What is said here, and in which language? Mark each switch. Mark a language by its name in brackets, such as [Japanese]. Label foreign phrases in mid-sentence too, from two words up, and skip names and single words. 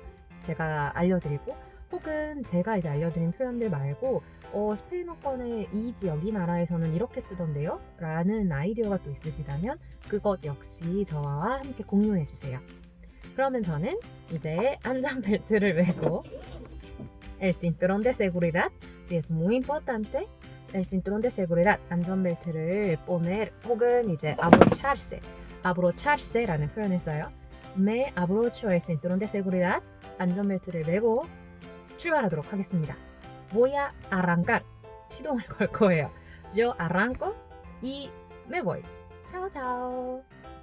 [Korean] 제가 알려드리고 혹은 제가 이제 알려드린 표현들 말고 스페인어권의 이 지역 이 나라에서는 이렇게 쓰던데요? 라는 아이디어가 또 있으시다면 그것 역시 저와 함께 공유해주세요. 그러면 저는 이제 안전벨트를 매고 [Spanish] El cinturón de seguridad, sí es muy importante. El cinturón de seguridad, [Korean] 안전벨트를 poner 혹은 이제 abrocharse라는 표현을 써요. [Spanish] Me abrocho el cinturón de seguridad, [Korean] 안전벨트를 매고 출발하도록 하겠습니다. [Spanish] voy a arrancar. [Korean] 시동을 걸 거예요. [Spanish] Yo arranco y me voy. Chao, chao.